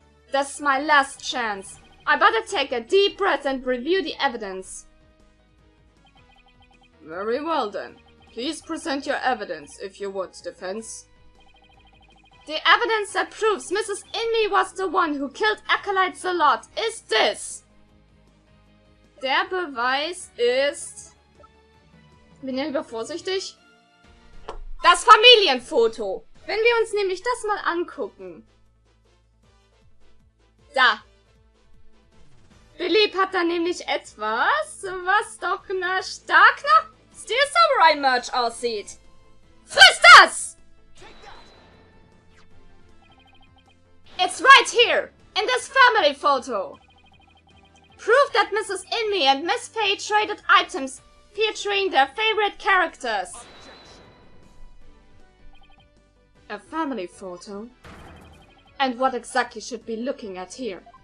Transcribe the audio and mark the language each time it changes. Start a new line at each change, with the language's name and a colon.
English: That's my last chance. I better take a deep breath and review the evidence. Very well then. Please present your evidence, if you would, defense. The evidence that proves Mrs. Inmee was the one who killed Acolyte Salot is this.
German: Der Beweis ist... Bin ja lieber vorsichtig. Das Familienfoto. Wenn wir uns nämlich das mal angucken. Da. Philipp hat da nämlich etwas, was doch stark nach Steel Samurai Merch aussieht. Friss das!
English: It's right here, in this family photo. Proof that Mrs. Inmee and Miss Faye traded items featuring their favorite characters. A family photo? And what exactly should we be looking at here?